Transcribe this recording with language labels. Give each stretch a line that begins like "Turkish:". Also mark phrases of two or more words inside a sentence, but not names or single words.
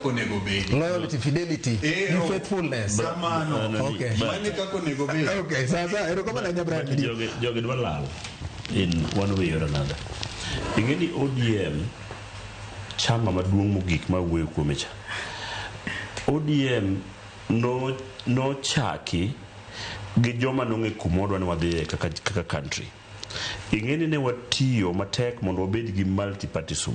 English: Loyalty, fidelity, faithfulness. Okay.
Swahili: Okay, sasa
Luo (Kenya and Tanzania): jogi dwalal
English: in one way or another.
Luo (Kenya and Tanzania): Ingeni ODM chama maduong' mogik ma wuoyo kuome cha. ODM no chaki gi joma nong'e kumodwa ni wadhiye kaka country. Ingeni ne watiyo matek mondo wabed gi multipartism.